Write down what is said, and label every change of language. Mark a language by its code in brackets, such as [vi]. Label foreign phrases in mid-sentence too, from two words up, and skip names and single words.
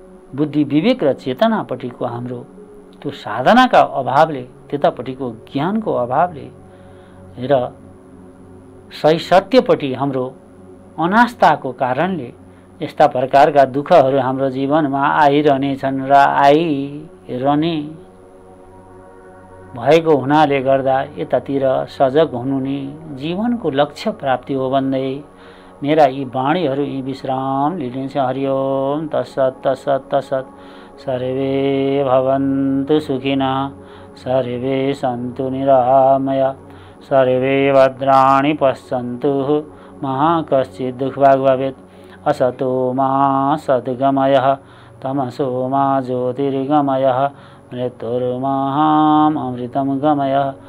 [ne] बुद्धि विवेक र चेतनापट्टिको हाम्रो त्यो साधनाका अभावले, त्यतापट्टिको ज्ञानको अभावले र सही सत्यपट्टि हाम्रो अनास्थाको कारणले यस्ता प्रकारका दुःखहरू हाम्रो जीवनमा आइरहनेछन् र आइरहने भएको हुनाले गर्दा यतातिर सजग हुनु नै जीवनको लक्ष्य प्राप्ति हो भन्दै मेरा यी वाणीहरू यी विश्राम लिनेछ। [sa] हरिओम तत्सत् तत्सत् तत्सत्। सर्वे भवन्तु सुखिनः, सर्वे सन्तु निरामया, सर्वे भद्राणि पश्यन्तु मा कश्चित् दुःखभाग् भवेत्। असतो मा सद्गमयः, तमसो मा ज्योतिर्गमयः, मृत्युर्माम् अमृतं गमयः।